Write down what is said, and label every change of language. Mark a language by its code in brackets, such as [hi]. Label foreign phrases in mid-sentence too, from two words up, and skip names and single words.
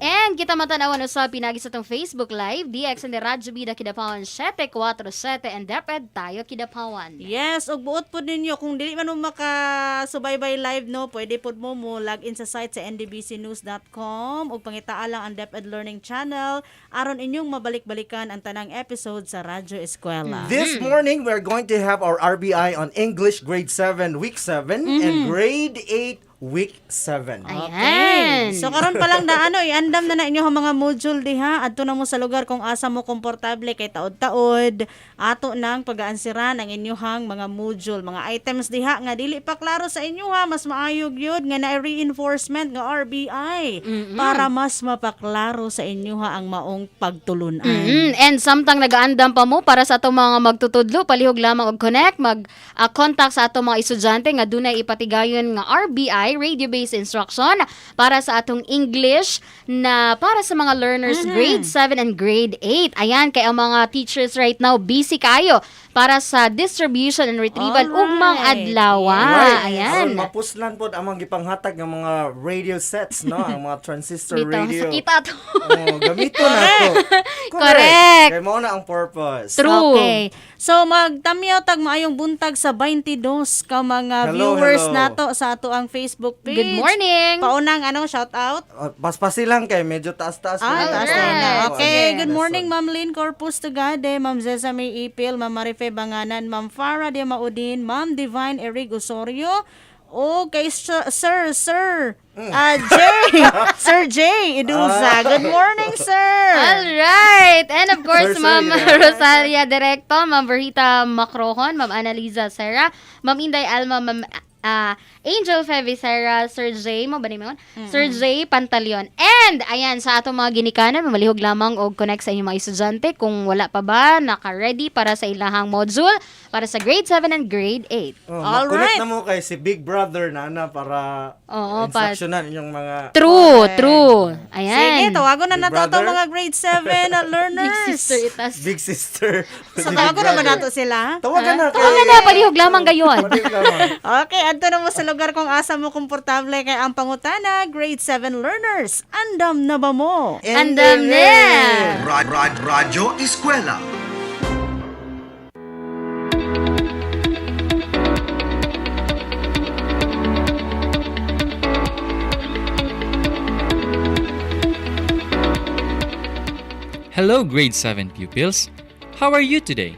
[ceb] And kita matanawan usab pinagi sa tong Facebook Live, DX and the Radyo Bida Kidapawan 747 and DepEd tayo Kidapawan. Yes, ug buot po ninyo kung dili man mo makasubaybay live no, pwede pod mo [en] log in [ceb] sa site sa ndbcnews.com ug pangitaa lang ang DepEd Learning Channel aron inyong mabalik-balikan ang tanang episode sa Radyo Eskwela. [en] This morning, we're going to have our RBI on English Grade 7, Week 7, and Grade 8, Week 7. [ceb] Ayan. So karon pa lang na iandam na inyo ang mga module diha adto na mo sa lugar kung asa mo komportable kay taod-taod ato nang pag-aansiran ang inyohang mga module, mga items diha nga dili pa klaro sa inyo ha, mas maayog yun nga na reinforcement nga RBI para mas mapaklaro sa inyo ha ang maong pagtulunan. And samtang nagaandam pa mo para sa atong mga magtutudlo, palihog lamang og connect, contact sa atong mga estudyante nga dunay ipatigayon nga RBI [en] radio-based instruction [ceb] para sa atong English na para sa mga learners [en] grade 7 and grade 8. [ceb] Ayan, kay ang mga teachers [en] right now [ceb] busy kayo para sa [en] distribution and retrieval [ceb] ugmang adlaw. Ayan. Aron mapuslan pod amang gipanghatag ng mga [en] radio sets, [ceb] no? Ang mga transistor Bitaw, radio. sakita to. Gamito na to. [en] Correct. [ceb] Kaya mo na ang purpose. [en] True. Okay. [ceb] So magtamyaw tag maayong buntag sa 22 ka mga viewers nato sa ato ang Facebook page. [en] Good morning. [tl] Paunang shout out. [ceb] Paspasi lang kay medyo taas-taas. Taas na. [en] Okay, good morning Ma'am. Ma'am Lynn Corpus Tugade, Ma'am Zezame Ipil, Ma'am Marife Banganan, Ma'am Farah de Maudin, Ma'am Divine Eric Osorio, o kay Sir Jay Idusa. Good morning, sir. All right. And of course, Sir, Ma'am yeah. Rosalia Directo, Ma'am Verita Macrohon, Ma'am Annalisa Serra, Ma'am Inday Alma, Ma'am Angel Fevicera, Sir J, [ceb] mo ba ni mo? [en] Sir J Pantaleon. [ceb] And, ayan, sa atong mga ginikanan, mamalihog lamang og connect sa inyong mga estudyante kung wala pa ba, naka-ready para sa ilahang module para sa [en] grade 7 and grade 8. Alright. [ceb] Makulit na mo kay si Big Brother na para Oo, [tl] instructionan yung mga... [en] True. Ayan. [ceb] Sige, tawagon na [en] Big [ceb] nato [en] brother? [tl] itong mga grade 7 na learners. [en] Big sister itas. Big Sister. [ceb] So, tawagon naman nato sila. Tawagan na. Tawagan na, palihog lamang gayon. Okay, adto na mo sa lugar kung asa mo komportable kay ang pangutana, [en] grade 7 learners. [ceb] Andam na ba mo? Andam na! Radyo ESKWELA. [en] Hello, grade 7 pupils. How are you today?